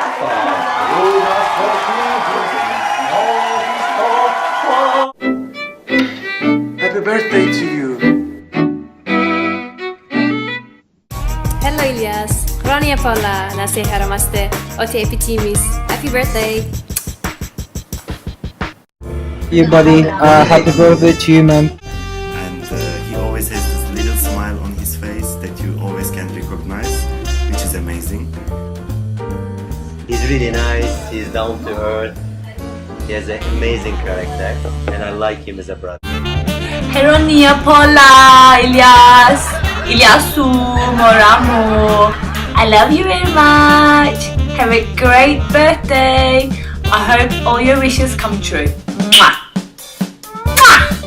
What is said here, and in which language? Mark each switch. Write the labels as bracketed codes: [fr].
[el] Παγούνα στο [en] Happy birthday to you. Hello [el] Ilias, χρόνια πολλά να σε χαρόμαστε ό,τι επιτιμείς. [en] Happy birthday! You buddy, happy birthday to you man. And he always has this little smile on his face that you always can recognize, which is amazing. He's really nice, he's down to earth, he has an amazing character and I like him as a brother. [el] Χρόνια πολλά, Ilias! [en] Iliasu, Moramu, I love you very much. Have a great birthday. I hope all your wishes come true. Mwah. Mwah.